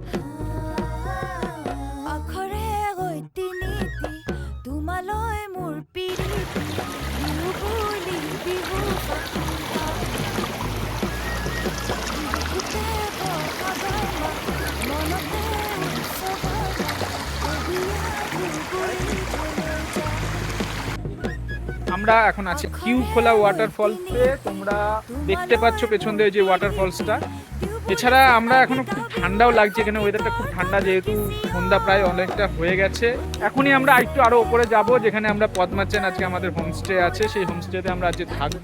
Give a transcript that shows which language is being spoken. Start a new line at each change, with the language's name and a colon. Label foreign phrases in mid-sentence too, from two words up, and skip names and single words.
Assamese: আখৰে গৈতি নীতি তোমালৈ মোৰ পিৰিতি বিহু বুলি বিহু বুকুতে বহাগৰ মা মনতে উৎসৱৰ লা ধুদিয়া ধুবুৰী যলৈ যাওঁ।
Bangla: আমরা এখন আছি কিউখোলা ওয়াটারফলসে, তোমরা দেখতে পাচ্ছ পেছন দিয়ে যে ওয়াটারফলসটা। এছাড়া আমরা এখনো খুব ঠান্ডাও লাগছে, এখানে ওয়েদারটা খুব ঠান্ডা, যেহেতু সন্ধ্যা প্রায় অনেকটা হয়ে গেছে। এখনই আমরা একটু আরো উপরে যাব, যেখানে আমরা পদ্মাচেন আজকে আমাদের হোমস্টে আছে, সেই হোমস্টেতে আমরা আজকে থাকবো।